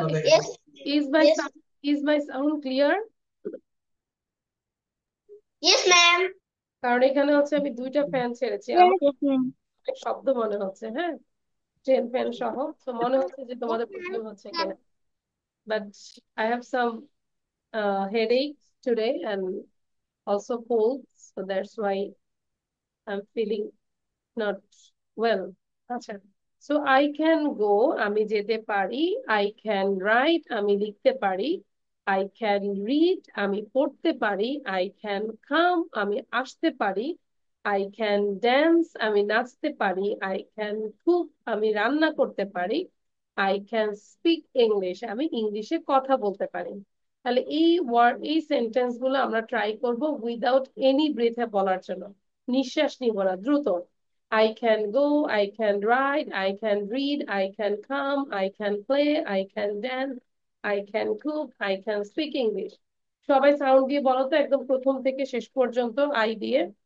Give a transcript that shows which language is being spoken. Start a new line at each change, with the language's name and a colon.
English: yes. Is my is my sound clear? Yes, ma'am.
Bangla: কারণ এখানে হচ্ছে আমি 2টা ফ্যান ছেড়েছি, আমার
English: Yes, ma'am.
Bangla: অনেক শব্দ মনে হচ্ছে। হ্যাঁ, ট্রেন ফ্যান সহ, তো মনে হচ্ছে যে তোমাদের প্রবলেম হচ্ছে কিনা।
English: But I have some headaches today and also cold, so that's why I'm feeling not well. আচ্ছা, so I can go,
Bangla: আমি যেতে পারি।
English: I can write,
Bangla: আমি লিখতে পারি।
English: I can read,
Bangla: আমি পড়তে পারি।
English: I can come,
Bangla: আমি আসতে পারি।
English: I can dance,
Bangla: আমি নাচতে পারি।
English: I can cook,
Bangla: আমি রান্না করতে পারি।
English: I can speak English,
Bangla: আমি ইংলিশে কথা বলতে পারি। তাহলে এই সেন্টেন্স গুলো আমরা ট্রাই করব
English: without any breathe
Bangla: বলার জন্য। নিঃশ্বাস নিব না, দ্রুত।
English: I can go, I can ride, I can read, I can come, I can play, I can dance, I can cook, I can speak English।
Bangla: সবাই সাউন্ড দিয়ে বলো তো, একদম প্রথম থেকে শেষ পর্যন্ত আই দিয়ে।